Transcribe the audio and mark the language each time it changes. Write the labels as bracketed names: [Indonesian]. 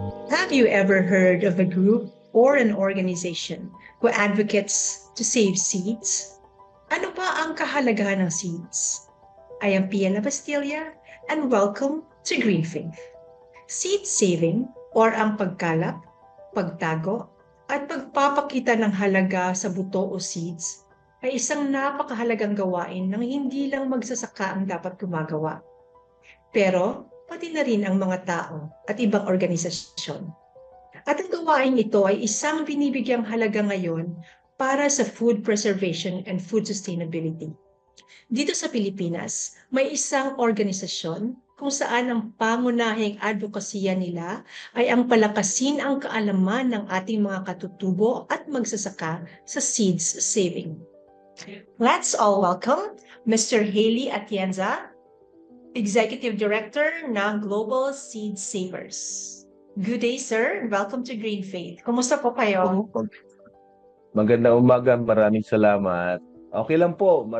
[English] Have you ever heard of a group or an organization who advocates to save seeds? [Filipino] Ano ba ang kahalagahan ng seeds? [English] I am Pia Labastilla and welcome to Green Faith. [Filipino] Seed saving or ang pagkalap, pagtago, at pagpapakita ng halaga sa buto o seeds ay isang napakahalagang gawain ng hindi lang magsasaka ang dapat gumagawa, pero pati na rin ang mga tao at ibang organisasyon. At ang gawain ito ay isang binibigyang halaga ngayon para sa [English] food preservation and food sustainability. [Filipino] Dito sa Pilipinas, may isang organisasyon kung saan ang pangunahing advokasya nila ay ang palakasin ang kaalaman ng ating mga katutubo at magsasaka sa seeds saving. [English] Let's all welcome Mr. [Filipino] Haley Atienza, Executive Director ng Global Seed Savers. [English] Good day, sir. Welcome to Green Faith. [Filipino] Kumusta po kayo? Magandang umaga. Maraming salamat. Okay lang po.